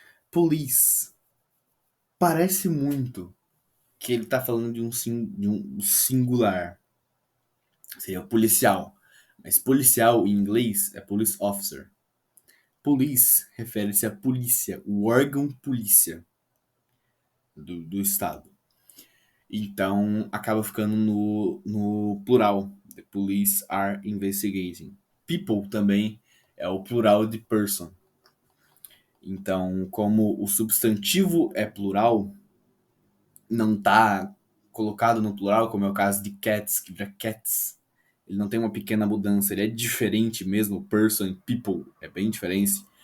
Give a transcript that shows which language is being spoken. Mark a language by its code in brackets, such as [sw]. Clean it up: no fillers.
[pt] Police parece muito que ele está falando de um singular. Seria policial. Mas policial em inglês é police officer. Police refere-se à polícia, o órgão polícia do Estado. Então acaba ficando no plural. [en] The police are investigating. [pt] People também é o plural de person. Então, como o substantivo é plural, não está colocado no plural, como é o caso de cats, que vira cats. Ele não tem uma pequena mudança, ele é diferente mesmo. Person e people é bem diferente.